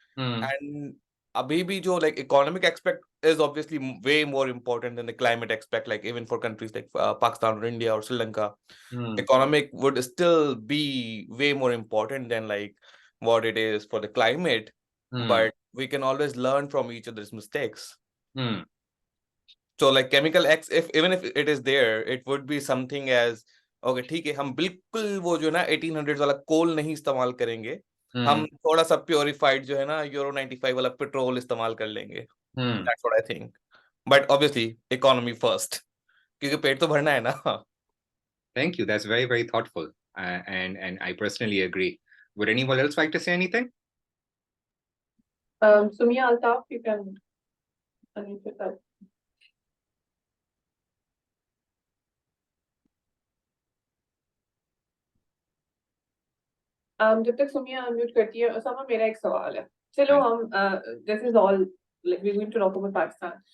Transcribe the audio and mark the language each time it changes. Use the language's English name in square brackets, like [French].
[English] And [Urdu] abhi bhi jo [English] like economic aspect is obviously way more important than the climate aspect, like even for countries like Pakistan or India or Sri Lanka, economic would still be way more important than like what it is for the climate. But we can always learn from each other's mistakes. So like chemical X, even if it is there, it would be something as okay, [Urdu] ٹھیک ہے, ہم بالکل وہ جو نا 1800 والا کول نہیں استعمال کریں گے, ہم تھوڑا سا پیوریفائڈ جو ہے نا یورو 95 والا پیٹرول استعمال کر لیں گے. [English] That's what I think. But obviously economy first, [Urdu] کیونکہ پیٹ تو بھرنا ہے نا. [English] Thank you. That's very, very thoughtful. And I personally agree. Would anyone else like to say anything? Sumia Altaf, you can unmute yourself. [Urdu] جب تک سمیا unmute کرتی ہے, اسامہ میرا ایک سوال ہے. چلو ہم [English] this is all like we're going to talk about Pakistan.